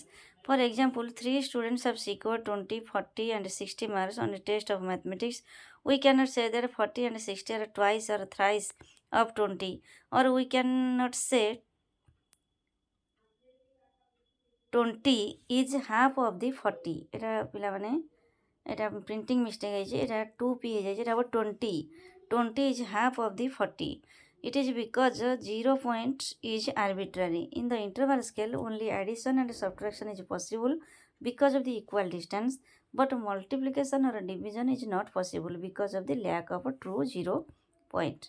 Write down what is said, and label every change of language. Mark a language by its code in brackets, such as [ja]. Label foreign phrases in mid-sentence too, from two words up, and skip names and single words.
[en] For example, 3 students have secured 20, 40 and 60 marks on a test of mathematics. We cannot say that 40 and 60 are twice or thrice of 20, or we cannot say 20 is half of the 40. [or] এটা ପିଲାମାନେ এটা [en] printing mistake [or] ହେଇଛି, এটা 2p ହେଇଯାଇଛି, এটা ହେବ [en] 20 is half of the 40. It is because 0 point is arbitrary. In the interval scale, only addition and subtraction is possible because of the equal distance, but multiplication or division is not possible because of the lack of a true 0 point.